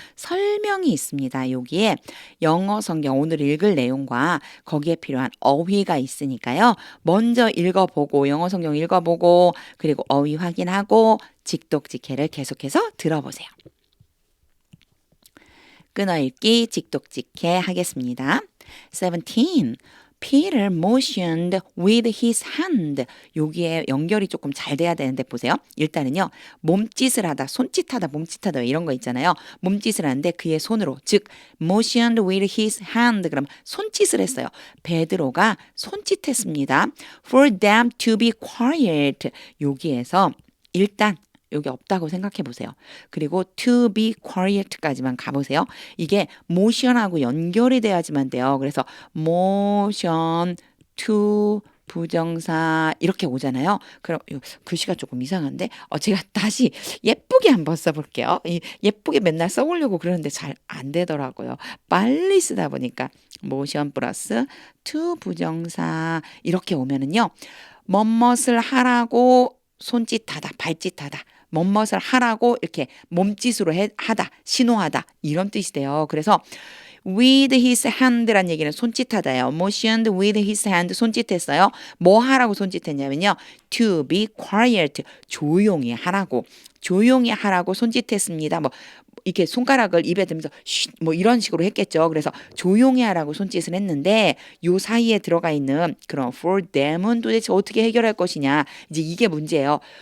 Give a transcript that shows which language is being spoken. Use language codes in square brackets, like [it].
[ko] 설명이 있습니다. 여기에 영어 성경 오늘 읽을 내용과 거기에 필요한 어휘가 있으니까요. 먼저 읽어보고 영어 성경 읽어보고 그리고 어휘 확인하고 직독직해를 계속해서 들어보세요. 끊어읽기 직독직해 하겠습니다. 17. [en] Peter motioned with his hand. [ko] 여기에 연결이 조금 잘 돼야 되는데 보세요. 일단은요. 몸짓을 하다, 손짓하다, 몸짓하다 이런 거 있잖아요. 몸짓을 하는데 그의 손으로 즉 [en] motioned with his hand [ko] 그럼 손짓을 했어요. 베드로가 손짓했습니다. [en] For them to be quiet. [ko] 여기에서 일단 여기 없다고 생각해 보세요. 그리고 [en] to be quiet [ko] 까지만 가보세요. 이게 motion하고 연결이 돼야지만 돼요. 그래서 motion to 부정사 이렇게 오잖아요. 그럼 글씨가 조금 이상한데 제가 다시 예쁘게 한번 써볼게요. 예쁘게 맨날 써보려고 그러는데 잘 안 되더라고요. 빨리 쓰다 보니까 motion 플러스 to 부정사 이렇게 오면은요. 뭐뭇을 하라고 손짓하다, 발짓하다, 뭐뭇을 하라고 이렇게 몸짓으로 하다, 신호하다 이런 뜻이 돼요. 그래서 with his hand란 얘기는 손짓하다예요. [en] motioned with his hand [ko] 손짓했어요. 뭐 하라고 손짓했냐면요. [en] to be quiet [ko] 조용히 하라고 조용히 하라고 손짓했습니다. 뭐 이렇게 손가락을 입에 대면서 뭐 이런 식으로 했겠죠. 그래서 조용히 하라고 손짓을 했는데 요 사이에 들어가 있는 그런 [en] for them [ko] 은 도대체 어떻게 해결할 것이냐. 이제 이게 문제예요.